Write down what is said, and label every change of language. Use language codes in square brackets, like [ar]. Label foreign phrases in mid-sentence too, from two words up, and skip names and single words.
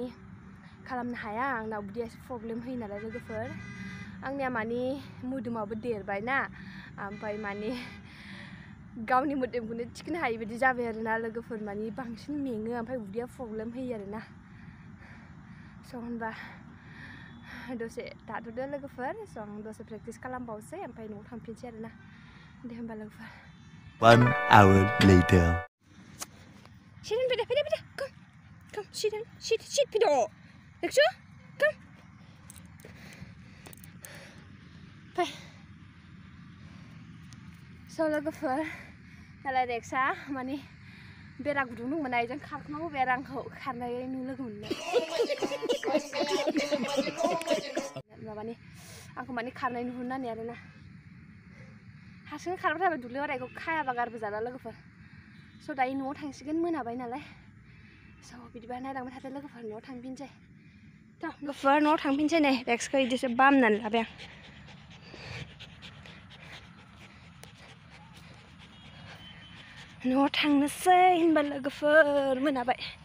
[brx] खालामनो हाया आंनाव उदैया एसे प्रब्लेम होयो नालाय लोगोफोर आंनिया माने मोदोमाबो देरबायना ओमफ्राय माने गावनि मोदोमखौनो थिखोनो हायि बायदि जाबाय आरोना लोगोफोर माने बांसिन मेङो ओमफ्राय उदैया प्रब्लेम होयो आरोना स' होनबा दसे थाथ'दो लोगोफोर स' आं दसे प्रेक्टिस खालामबावसै ओमफ्राय न'आव थांफिनसै आरोना दे होमबा लोगोफोर [en] 1 hour later. Sit in, Peter, come, sit, Peter. Rexu, come. Bye. [brx] So लोगोफोर नालाय रेक्सा माने बेरा गुदुं दंमोन आइजों खारखोना होबाय आरो आंखौ खारनाय लोगो मोननो माने आंखौ माने खारनाय नुहुरनानै आरोना हारसिं खारबाय थाबाय दुब्लियाव आरो बेखौ खायाबा गारबो जाला लोगोफोर स' दायो न'आव थांसिगोन मोनाबाय नालाय स' बिदिबा नायलांबाय थादो लोगोफोर न'आव थांफिनसै थ' लोगोफोर न'आव थांफिनसै नै रेक्सखौ बिदिसो बामनानै लाबाय आं न'आव थांनोसै होनबा लोगोफोर मोनाबाय